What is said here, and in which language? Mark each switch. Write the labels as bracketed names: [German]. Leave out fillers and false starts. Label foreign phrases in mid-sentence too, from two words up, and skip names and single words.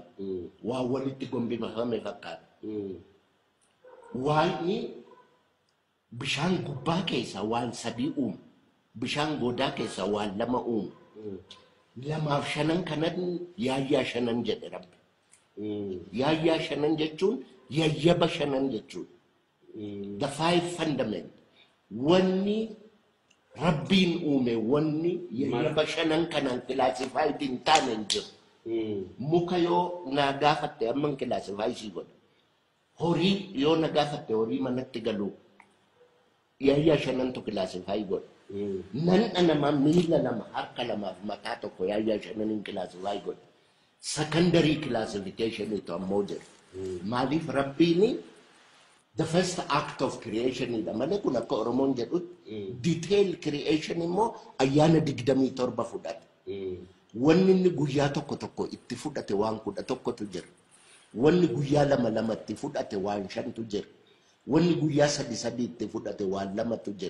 [Oromo] Waa walitti gombifame fakkaata. Waa'ni bishaan gubbaa keessa waan sadii uumu. Bishaan godaa keessa waan lama uumu. Lamaaf shanan kanan yaayyaa shanan jedhe rabbi. Yaayyaa shanan jechuun yayyaba shanan jechuun. [English] The five fundament. [Oromo] Wanni Rabbiin uume wanni yayyaba shanan kanan classified in taane jiru. Muka yoo na gaafatte amman classify si godha. Horii yoo na gaafatte horii manatti galu yaayyaa shanantu classify godha. Nan nama miila lama harka lamaaf mataa tokko yaayyaa shananin classify godha. [English] Secondary classification [Oromo] ito ammoo jiru. Maaliif Rabbiini [English] the first act of creation [Oromo] ida malee kun akka Oromoon jedhu [English] detail creation [Oromo] immoo ayyaana 27 fudhate. Wanni inni guyyaa tokko itti fudhate waan 11tu jira. Wanni guyyaa lama itti fudhate waan 5tu jira. Wanni guyyaa 3 itti fudhate waan 2tu jira.